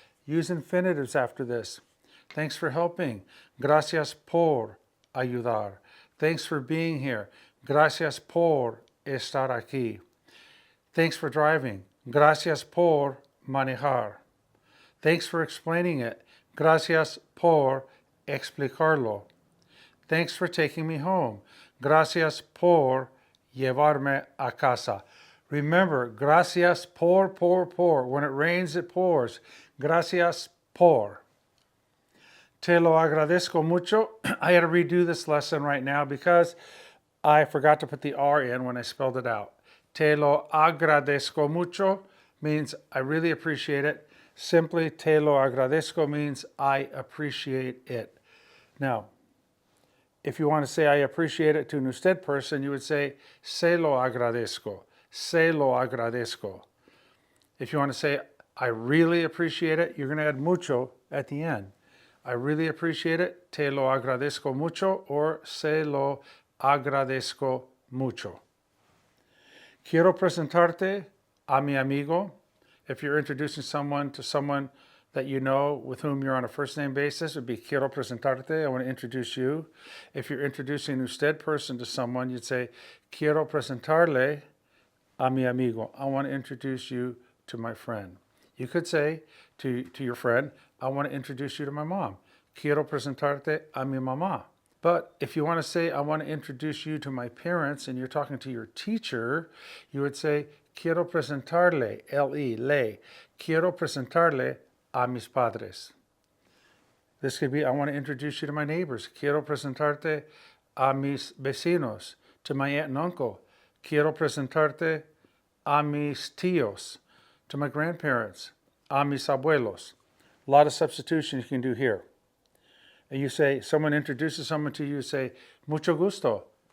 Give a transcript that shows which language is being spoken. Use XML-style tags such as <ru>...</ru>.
<en>Use infinitives after this. Thanks for helping.</en> <es>Gracias por ayudar.</es> <en>Thanks for being here.</en> <es>Gracias por estar aquí.</es> <en>Thanks for driving.</en> <es>Gracias por manejar.</es> <en>Thanks for explaining it.</en> <es>Gracias por explicarlo.</es> <en>Thanks for taking me home.</en> <es>Gracias por llevarme a casa.</es> <en>Remember,</en> <es>gracias por.</es> <en>When it rains, it pours.</en> <es>Gracias por. Te lo agradezco mucho.</es> <en>I had to redo this lesson right now because I forgot to put the R in when I spelled it out.</en> <es>Te lo agradezco mucho</es> <en>means I really appreciate it. Simply,</en> <es>te lo agradezco</es> <en>means I appreciate it. Now, if you want to say I appreciate it to an usted person, you would say</en> <es>se lo agradezco. Se lo agradezco.</es> <en>If you want to say I really appreciate it, you're going to add mucho at the end. I really appreciate it.</en> <es>Te lo agradezco mucho or se lo agradezco mucho. Quiero presentarte a mi amigo.</es> <en>If you're introducing someone to someone that you know with whom you're on a first name basis, it would be</en> <es>quiero presentarte.</es> <en>I want to introduce you. If you're introducing an usted person to someone, you'd say</en> <es>quiero presentarle a mi amigo.</es> <en>I want to introduce you to my friend. You could say to your friend, I want to introduce you to my mom.</en> <es>Quiero presentarte a mi mamá.</es> <en>But if you want to say, I want to introduce you to my parents, and you're talking to your teacher, you would say,</en> <es>quiero presentarle, le. Quiero presentarle a mis padres.</es> <en>This could be, I want to introduce you to my neighbors.</en> <es>Quiero presentarte a mis vecinos,</es> <en>to my aunt and uncle.</en> <es>Quiero presentarte a mis tíos,</es> <en>to my grandparents,</en> <es>a mis abuelos.</es> <en>A lot of substitution you can do here. And you say, someone introduces someone to you, say,</en> <es>mucho gusto.</es>